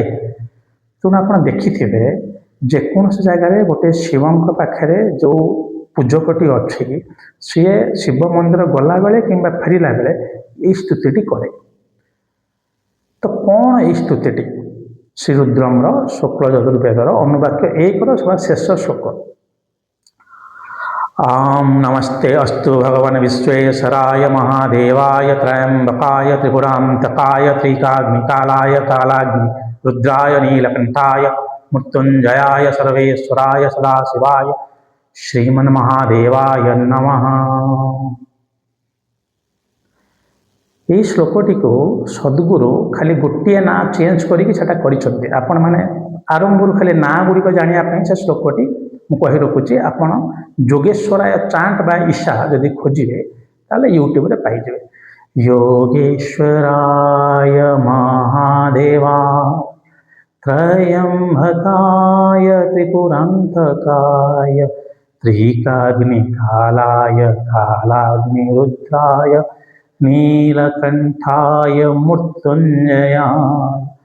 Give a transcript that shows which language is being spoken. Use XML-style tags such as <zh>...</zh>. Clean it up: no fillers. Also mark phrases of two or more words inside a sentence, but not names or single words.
<or>ତେଣୁ ଆପଣ ଦେଖିଥିବେ ଯେକୌଣସି ଜାଗାରେ ଗୋଟେ ଶିବଙ୍କ ପାଖରେ ଯେଉଁ ପୂଜକଟି ଅଛି, ସିଏ ଶିବ ମନ୍ଦିର ଗଲାବେଳେ କିମ୍ବା ଫେରିଲା ବେଳେ ଏଇ ସ୍ତୁତିଟି କରେ। ତ କ'ଣ ଏଇ ସ୍ତୁତିଟି? ଶ୍ରୀରୁଦ୍ରମର ଶୁକ୍ଳ ଯଜୁର୍ବେଦର ଅନୁବାକ୍ୟ 1ର ସବା ଶେଷ ଶ୍ଲୋକ।</or> <sa>आम नमस्ते अस्तु भगवान विश्वेश्वराय महादेवाय त्रयंबकाय त्रिपुरांतकाय त्रिकाग्निकालाय कालाग्नि रुद्राय नीलकंठाय मृत्युंजयाय सर्वेश्वराय सदाशिवाय श्रीमन्महादेवाय नमः।</sa> <or>ଏଇ ଶ୍ଲୋକଟିକୁ ସଦ୍ଗୁରୁ ଖାଲି ଗୋଟିଏ ନାଁ ଚେଞ୍ଜ କରିକି ସେଟା କରିଛନ୍ତି। ଆପଣମାନେ ଆରମ୍ଭରୁ ଖାଲି ନାଁ ଗୁଡ଼ିକ ଜାଣିବା ପାଇଁ ସେ ଶ୍ଲୋକଟି ମୁଁ କହି ରଖୁଛି। ଆପଣ ଯୋଗେଶ୍ୱରାୟ ଚାଣ୍ଟ ବା ଈଶା ଯଦି ଖୋଜିବେ ତାହେଲେ ୟୁଟ୍ୟୁବରେ ପାଇଯିବେ।</or> <sa>योगेश्वराय महादेवाय त्रयंबकाय त्रिपुरांतकाय त्रिकाग्निकालाय कालाग्निरुद्राय नीलकंठाय मृत्युंजयाय</sa>